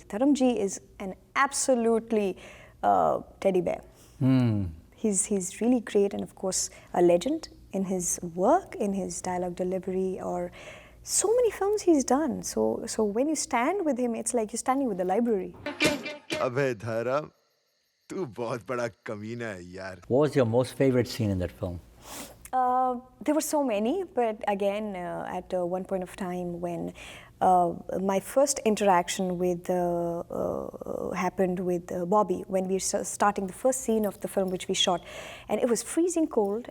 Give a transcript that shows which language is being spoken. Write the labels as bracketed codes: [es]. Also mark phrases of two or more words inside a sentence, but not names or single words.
[en] Dharamji is an absolutely teddy bear. He's really great, and of course, a legend in his work, in his dialogue delivery, or so many films he's done. So when you stand with him, it's like you're standing with the library. [hi] अबे धर्म, तू बहुत बड़ा कमीना है यार. [en] What was your most favorite scene in that film? There were so many, but again, at one point of time when my first interaction with happened with Bobby, when we were starting the first scene of the film which we shot, and it was freezing cold.